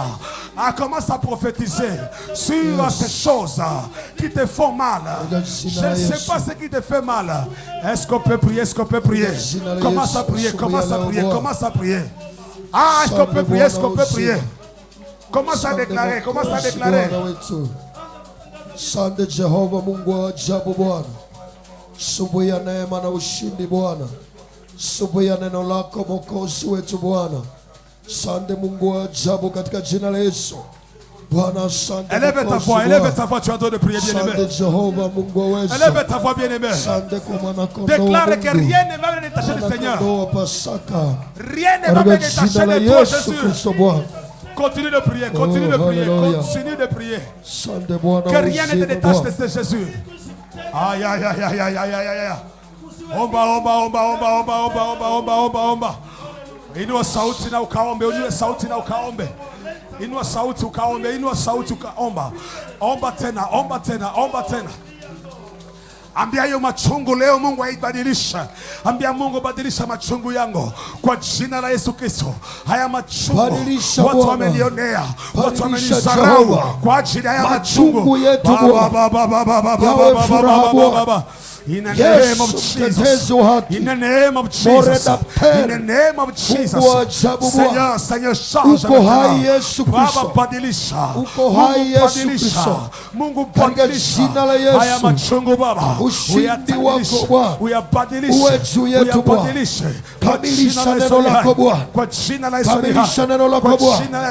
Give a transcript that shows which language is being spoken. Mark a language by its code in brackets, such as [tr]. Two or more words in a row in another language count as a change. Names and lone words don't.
[fr] Commence à prophétiser sur ces choses qui te font mal. Je ne sais pas ce qui te fait mal. Est-ce qu'on peut prier? Est-ce qu'on peut prier? Commence à prier, commence à prier, commence à prier. Est-ce qu'on peut prier? Est-ce qu'on peut prier? Commence à déclarer, commence à déclarer. [sw] Sante Jehova Mungu wa ajabu Bwana. Asubuhi ya neema na ushindi Bwana. Asubuhi ya neno lako Mwokozi wetu Bwana. Sante Mungu wa ajabu katika jina la Yesu. Bwana asante. [fr] Élève ta voix, élève ta voix, tu es en train de prier bien-aimé. [sw] Sante Jehova Mungu wa uwezo. [fr] Élève ta voix bien-aimé. [sw] Sante kwa mwana kondoo. [fr] Déclare que rien ne va me détacher du Seigneur. Rien ne va me détacher de toi, Jésus. Continue de prier, continue de prier, continue de prier. Que rien ne te détache de ce Jésus. Aïe, aïe, aïe, aïe, aïe, aïe, aïe, aïe. [sw] Omba, omba, omba, omba, omba, omba, omba, omba, omba, omba. Inua sauti na ukaombe, inua sauti na ukaombe. Inua sauti ukaombe, inua sauti ukaomba. Omba tena, omba tena, omba tena. Ambia hiyo machungu leo Mungu aibadilisha. Ambia Mungu badilisha machungu yangu kwa jina la Yesu Kristo. Haya machungu watu wamenionea, watu wamenisarau kwa ajili ya haya machungu yetu Baba. [en] In the name of Jesus. In the name of Jesus. In the name of Jesus. [fr] Seigneur, Seigneur, change [sw] Baba, badilisha. Mungu badilisha. Haya machungu Baba. Uyabadilishe. Kamilisha neno lako Bwana. Kwa jina la Yesu. Kamilisha neno lako Bwana.